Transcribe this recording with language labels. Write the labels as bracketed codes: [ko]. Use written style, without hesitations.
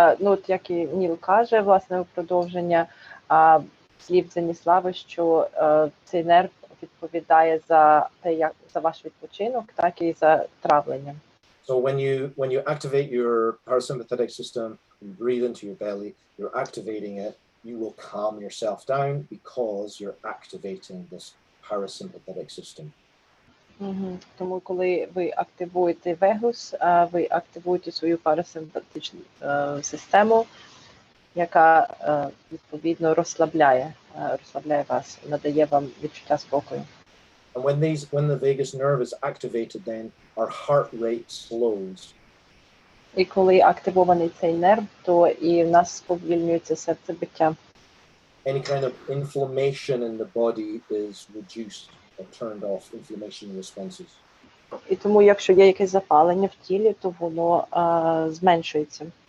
[uk] От як і Ніл каже, власне, у продовження слів Заніслави, що цей нерв відповідає за те, за ваш відпочинок, так і за травлення. [en] So when you activate your parasympathetic system, you breathe into your belly, you're activating it, you will calm yourself down because you're activating this parasympathetic system. [uk] Тому коли ви активуєте вегус, ви активуєте свою парасимпатичну систему, яка відповідно розслабляє вас, надає вам відчуття спокою. [en] And when the vagus nerve is activated, then our heart rate slows. [uk] І коли активований цей нерв, то і в нас сповільнюється серцебиття. [en] Any kind of inflammation in the body is reduced or turned off, inflammation responses. [uk] І тому, якщо є якесь запалення в тілі, то воно зменшується.